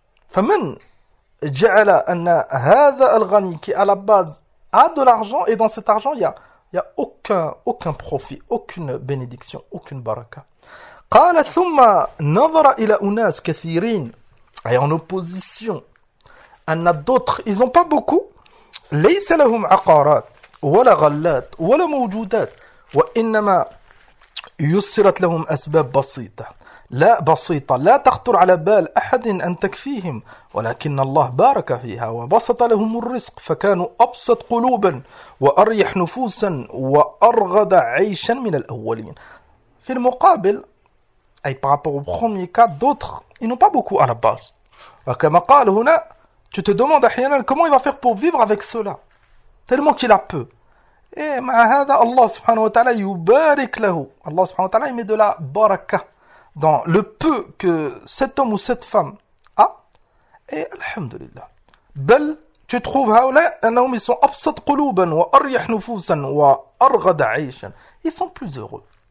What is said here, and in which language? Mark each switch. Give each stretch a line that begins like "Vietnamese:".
Arabic: فَمَنْ جَعَلَ أَنَّ هَذَا الْغَنِي
French: qui, à la base, a de l'argent et dans cet argent, il n'y a aucun profit, aucune bénédiction, aucune baraka.
Arabic: قَالَ ثُمَّ نَظَرَ إِلَى أُنَاسْ كَثِيرِينَ
French: et en opposition, أَنَّ d'autres, ils n'ont pas beaucoup.
Arabic: لَيْسَ لَهُمْ عَقَارَاتٍ وَلَا غَلَّاتٍ وَلَا مَوْجُودَاتٍ وَإِنَّمَا يُسِّرَتْ لَهُمْ أَسْبَابٌ بَسِيطَةٌ لا بسيطة لا تخطر على بال أحد أن تكفيهم ولكن الله بارك فيها وبسط لهم الرزق فكانوا أبسط قلوبا وأريح نفوسا وأرغد عيشا من الأولين. في المقابل أي
French: par rapport au premier cas, d'autres ils n'ont pas beaucoup à la base.
Arabic: كما قال هنا,
French: tu te demandes أحيانا comment il va faire pour vivre avec cela tellement qu'il a peu.
Arabic: Et مع هذا الله سبحانه وتعالى يبارك له.
French: الله سبحانه وتعالى il met de la baraka dans le peu que cet homme ou cette femme a, et alhamdulillah. Bel, tu trouves haoulé, un homme, ils sont
Arabic: absat qulouban, wa arriyah nufousan, wa arghada aishan.
French: Ils sont plus heureux.